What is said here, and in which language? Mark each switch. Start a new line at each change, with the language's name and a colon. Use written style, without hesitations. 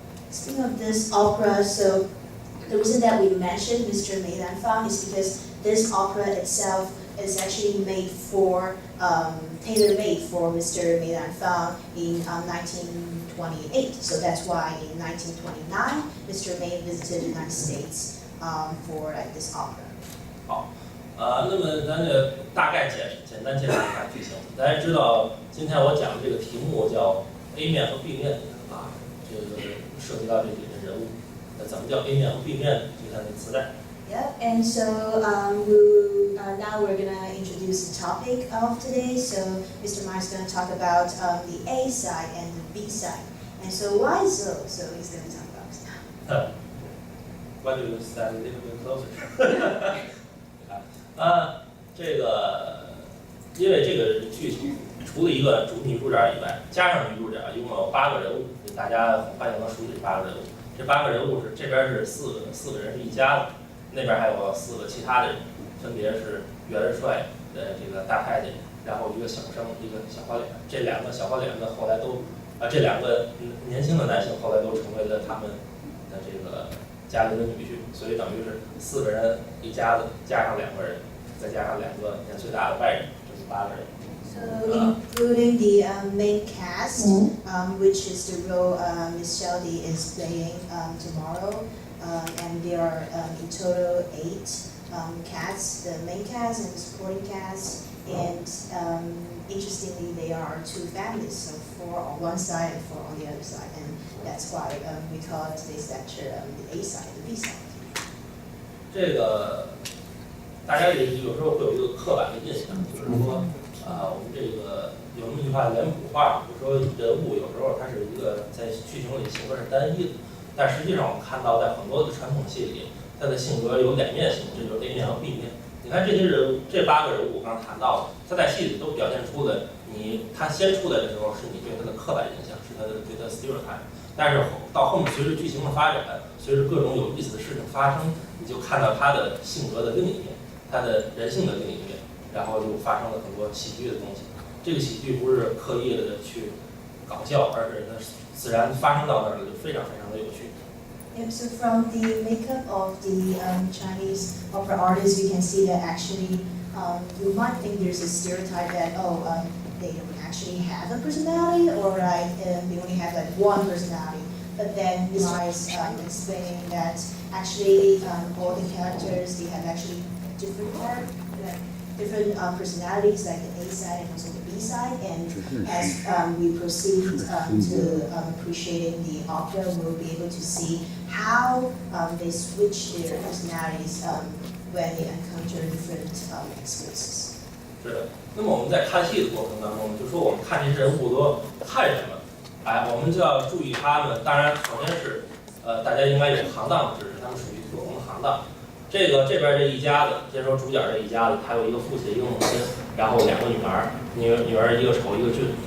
English: Speaking of this opera, so the reason that we mentioned Mr. Mei Lanfang is because this opera itself is actually made for, tailor-made for Mr. Mei Lanfang in 1928. So that's why in 1929, Mr. Mei visited the United States for this opera.
Chinese: 那么咱就大概简单介绍一下剧情。大家知道，今天我讲的这个题目叫 A 面和 B 面啊，这个涉及到这几个人物。那怎么叫 A 面和 B 面？就看那磁带。
English: Yep, and so now we're gonna introduce the topic of today. So Mr. Ma is gonna talk about the A side and the B side. And so why so? So he's gonna talk about. Why do you stand a little bit closer?
Chinese: 这个因为这个剧情除了一个女主角以外，加上女主角，一共有8个人物，大家很快就能熟悉这8个人物。这8个人物是这边是4个人是一家子。那边还有4个其他的人，分别是元帅的这个大太监，然后一个小生，一个小花脸。这2个小花脸呢，后来都这2个年轻的男性后来都成为了他们的这个家里的女婿，所以等于是4个人一家子，加上2个人，再加上2个年岁大的外人，就是8个人。
English: So including the main cast, which is the role Miss Shelby is playing tomorrow. And there are in total 8 cats, the main cast and the supporting cast. And interestingly, they are 2 families, so 4 on one side and 4 on the other side. And that's why we call today's lecture the A side, the B side.
Chinese: 这个大家也有时候会有一个刻板的印象，就是说，我们这个有那么一句话脸谱化，就说人物有时候他是一个在剧情里性格是单一的。但实际上，我们看到在很多的传统戏里，他的性格有2面性，这就是 A 面和 B 面。你看这些人物，这8个人物，我刚才谈到的，他在戏里都表现出了他先出来的时候是你对他的刻板印象，是他的对他的
English: stereotype。
Chinese: 但是到后面随着剧情的发展，随着各种有意思的事情发生，你就看到他的性格的另一面，他的人性的另一面，然后就发生了很多喜剧的东西。这个喜剧不是刻意的去搞笑，而是它自然发生到那儿了，就非常非常的有趣。
English: Yep, so from the makeup of the Chinese opera artists, we can see that actually you might think there's a stereotype that they don't actually have a personality, or they only have like one personality. But then Ms. Ma is explaining that actually all the characters, they have actually different personalities, like the A side and also the B side. And as we proceed to appreciating the opera, we'll be able to see how they switch their personalities when they encounter different experiences.
Chinese: 是的。那么我们在看戏的过程当中，就说我们看这些人物都看什么？我们就要注意他们。当然，首先是大家应该有行当的知识，他们属于不同的行当。这边这一家子，先说主角这一家子，他有一个父亲，一个母亲，然后2个女儿，女儿一个丑一个俊。